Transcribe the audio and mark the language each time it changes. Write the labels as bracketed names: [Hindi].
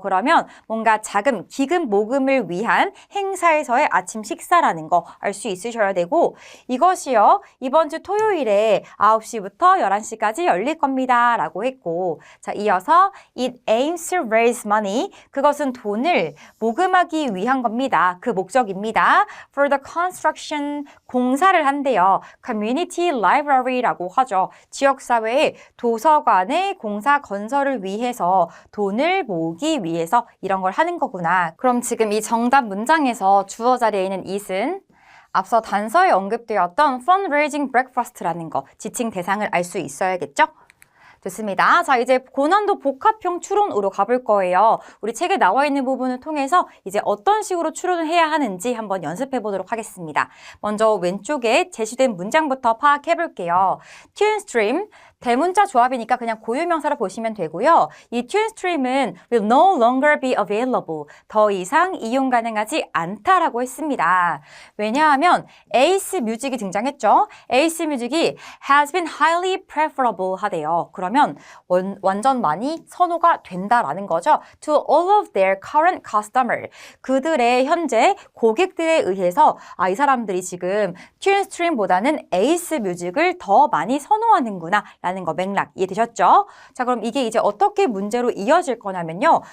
[Korean] 그러면 뭔가 자금, 기금 모금을 위한 행사에서의 아침 식사라는 거 알 수 있으셔야 되고, 이것이요, 이번 주 토요일에 9시부터 11시까지 열릴 겁니다 라고 했고, 자, 이어서 [English] it aims to raise money, [Korean] 그것은 돈을 모금하기 위한 겁니다. 그 목적입니다. [English] for the construction, [Korean] 공사를 한대요. [English] community library [Korean] 라고 하죠. 지역사회의 도서관의 공사 건설을 위해서 돈을 모으기 위해서 이런 걸 하는 거구나. 그럼 지금 이 정답 문장에서 주어 자리에 있는 it은 앞서 단서에 언급되었던 fundraising breakfast라는 거, 지칭 대상을 알 수 있어야겠죠? 좋습니다. 자, 이제 고난도 복합형 추론으로 가볼 거예요. 우리 책에 나와 있는 부분을 통해서 이제 어떤 식으로 추론을 해야 하는지 한번 연습해 보도록 하겠습니다. 먼저 왼쪽에 제시된 문장부터 파악해 볼게요. tunestream, 대문자 조합이니까 그냥 고유명사로 보시면 되고요. 이 tunestream은 [English] will no longer be available, [Korean] 더 이상 이용 가능하지 않다라고 했습니다. 왜냐하면 에이스 뮤직이 등장했죠. 에이스 뮤직이 [English] has been highly preferable [Korean] 하대요. 그러면 완전 많이 선호가 된다라는 거죠. [English] To all of their current customer, [Korean] 그들의 현재 고객들에 의해서 이 사람들이 지금 tunestream보다는 에이스 뮤직을 더 많이 선호하는구나 라는 거 맥락 이해되셨죠? 자, 그럼 이게 이제 어떻게 문제로 이어질 거냐면요.